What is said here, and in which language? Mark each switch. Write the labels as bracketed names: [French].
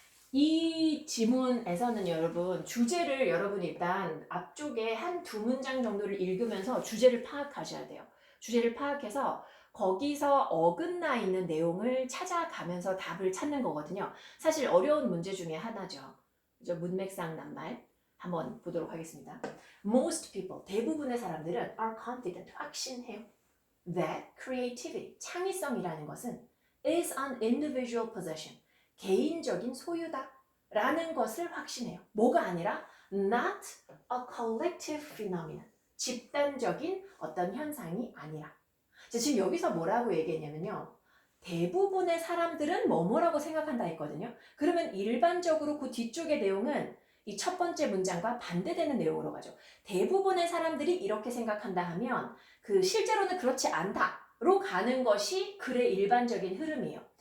[Korean] 이 지문에서는 여러분 주제를 여러분이 일단 앞쪽에 한 두 문장 정도를 읽으면서 주제를 파악하셔야 돼요. 주제를 파악해서 거기서 어긋나 있는 내용을 찾아가면서 답을 찾는 거거든요. 사실 어려운 문제 중에 하나죠. 그죠? 문맥상 낱말 한번 보도록 하겠습니다. [English] Most people, [Korean] 대부분의 사람들은 [English] are confident, [Korean] 확신해요. [English] That creativity, [Korean] 창의성이라는 것은 [English] is an individual possession. [Korean] 개인적인 소유다 라는 것을 확신해요. 뭐가 아니라 [English] not a collective phenomenon. [Korean] 집단적인 어떤 현상이 아니라. 지금 여기서 뭐라고 얘기했냐면요. 대부분의 사람들은 뭐뭐라고 생각한다 했거든요. 그러면 일반적으로 그 뒤쪽의 내용은 이 첫 번째 문장과 반대되는 내용으로 가죠. 대부분의 사람들이 이렇게 생각한다 하면 그 실제로는 그렇지 않다로 가는 것이 글의 일반적인 흐름이에요.